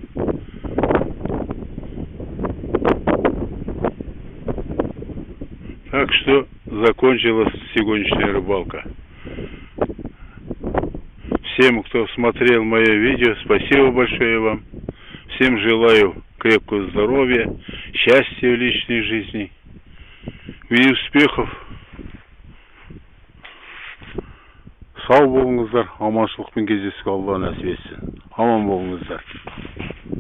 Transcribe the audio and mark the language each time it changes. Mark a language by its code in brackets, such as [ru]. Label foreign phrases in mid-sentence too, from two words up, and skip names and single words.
[ru] Так что закончилась сегодняшняя рыбалка. Всем, кто смотрел мое видео, спасибо большое вам. Всем желаю крепкого здоровья, счастья в личной жизни и успехов. [kk] Сау болыңыздар, аманшылықпен кездесуге Алла нәсіп етсін. Аман болыңыздар.